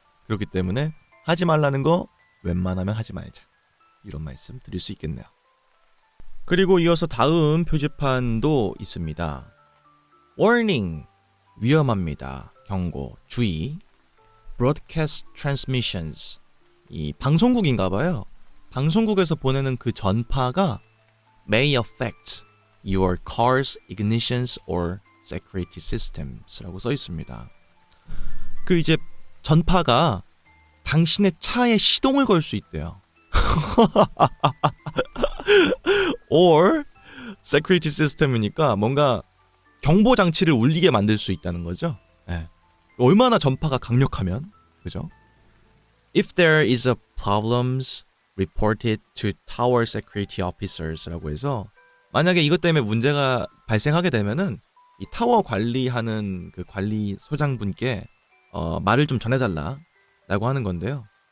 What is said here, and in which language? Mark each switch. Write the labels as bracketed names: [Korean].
[Korean] 그렇기 때문에 하지 말라는 거 웬만하면 하지 말자. 이런 말씀 드릴 수 있겠네요. 그리고 이어서 다음 표지판도 있습니다. [English] Warning, [Korean] 위험합니다. 경고, 주의. [English] Broadcast transmissions, [Korean] 이 방송국인가봐요. 방송국에서 보내는 그 전파가 [English] may affect your car's ignitions or security systems라고 [Korean] 써 있습니다. 그 이제 전파가 당신의 차에 시동을 걸 수 있대요. [English] or security system [Korean] 이니까 뭔가 경보 장치를 울리게 만들 수 있다는 거죠. 네. 얼마나 전파가 강력하면, 그죠? [English] If there is a problems, report it to tower security officers [Korean] 라고 해서 만약에 이것 때문에 문제가 발생하게 되면은 이 타워 관리하는 그 관리 소장분께 말을 좀 전해달라라고 하는 건데요.